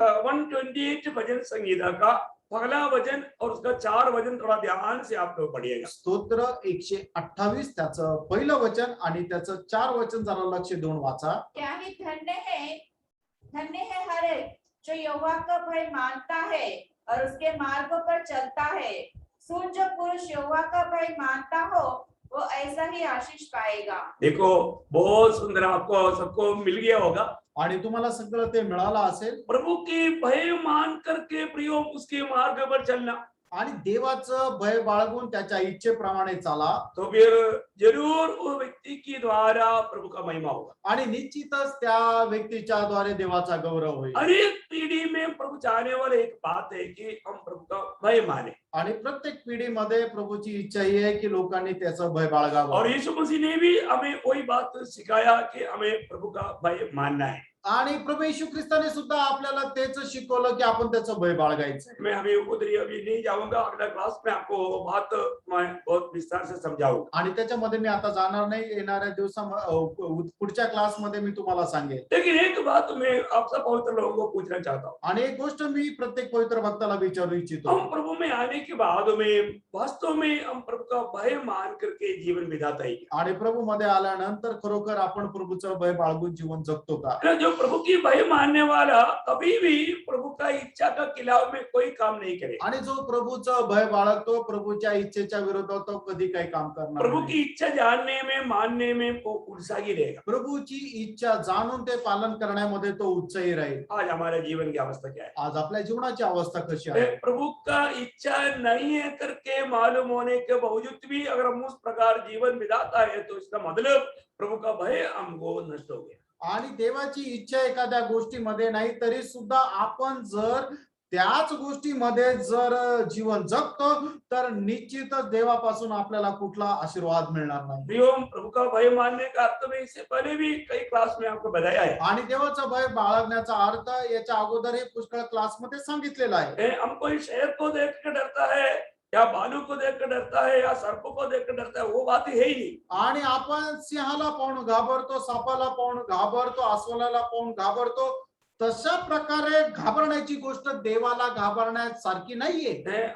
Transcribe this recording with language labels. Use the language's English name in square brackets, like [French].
[Hindi] 128 भजन संगीता का पहला वचन और उसका 4 वचन थोड़ा ध्यान से आप लोग पढ़िएगा. [Marathi] स्तोत्र 128 त्याचं पहिलं वचन आणि त्याचं 4 वचन जरा लक्ष देऊन वाचा. [Hindi] क्या ही धन्य है हर एक जो यहोवा का भय मानता है और उसके मार्गों पर चलता है. सुन, जो पुरुष यहोवा का भय मानता हो वो ऐसा ही आशीष पाएगा. देखो, बहुत सुंदर, आपको सबको मिल गया होगा. [Marathi] आणि तुम्हाला सगळं ते मिळालं असेल. [Hindi] प्रभु के भय मान करके प्रियो उसके मार्ग पर चलना, [Marathi] आणि देवाचं भय बाळगून त्याच्या इच्छेप्रमाणे चाला, [Hindi] तो फिर जरूर वो व्यक्ति के द्वारा प्रभु का महिमा होगा. [Marathi] आणि निश्चितच त्या व्यक्तीच्या द्वारे देवाचा गौरव होईल. [Hindi] हर एक पीढ़ी में प्रभु चाहने वाले एक बात है कि हम प्रभु का भय माने. [Marathi] आणि प्रत्येक पिढीमध्ये प्रभूची इच्छा ही आहे की लोकांनी त्याचं भय बाळगावं. [Hindi] और यीशु मसीह ने भी हमें वही बात सिखाया कि हमें प्रभु का भय मानना है. [Marathi] आणि प्रभू येशू ख्रिस्ताने सुद्धा आपल्याला तेच शिकवलं की आपण त्याचं भय बाळगायचं. [Hindi] मैं अभी उधर अभी नहीं जाऊंगा, अगला क्लास में आपको बात मैं बहुत विस्तार से समझाऊंगा. [Marathi] आणि त्याच्यामध्ये मी आता जाणार नाही, येणाऱ्या दिवसामध्ये पुढच्या क्लासमध्ये मी तुम्हाला सांगेन. [Hindi] लेकिन एक बात मैं आप सब पवित्र लोगों को पूछना चाहता हूँ. [Marathi] आणि एक गोष्ट मी प्रत्येक पवित्र भक्ताला विचारू इच्छितो. [Hindi] हम प्रभु में आने के बाद में वास्तव में हम प्रभु का भय मान करके जीवन बिताता है. [Marathi] आणि प्रभु मध्ये आल्यानंतर खरोखर आपण प्रभूचं भय बाळगून जीवन जगतो का? [Hindi] जो प्रभु की भय मानने वाला कभी भी प्रभु का इच्छा का खिलाफ में कोई काम नहीं करेगा। [Marathi] आणि जो प्रभूचं भय बाळगतो प्रभूच्या इच्छेच्या विरोधात तो कधी काही काम करणार [Hindi] प्रभु [Marathi] नाही. [Hindi] की इच्छा जानने में मानने में वो उत्साही रहेगा। [Marathi] प्रभूची इच्छा जाणून ते पालन करण्यामध्ये तो उत्साही राहील. [Hindi] आज हमारे जीवन की अवस्था क्या है? [Marathi] आज आपल्या जीवनाची अवस्था कशी आहे? [Hindi] प्रभु का इच्छा नहीं है करके मालूम होने के बावजूद भी अगर हम उस प्रकार जीवन बिताता है तो इसका मतलब प्रभु का भय हमको नष्ट हो गया। [Marathi] आणि देवाची इच्छा एखाद्या गोष्टीमध्ये नाही तरी सुद्धा आपण जर त्याच गोष्टीमध्ये जर जीवन जगतो तर निश्चितच देवापासून आपल्याला कुठला आशीर्वाद मिळणार नाही. [Hindi] प्रियोम, प्रभु का भय मानने का अर्थ में इससे पहले भी कई क्लास में आपको बताया है। [Marathi] आणि देवाचा भय बाळगण्याचा अर्थ याच्या अगोदर हे पुष्कळ क्लासमध्ये सांगितलेला आहे. [Hindi] हम कोई शेर को देख के डरता है या भालू को देख कर डरता है या सर्प को देख कर डरता है, वो बात है ही नहीं। [Marathi] आणि आपण सिंहाला पाहून घाबरतो, सापाला पाहून घाबरतो, अस्वलाला पाहून घाबरतो. तशा प्रकारे घाबरण्याची गोष्ट देवाला घाबरण्यासारखी नाहीये.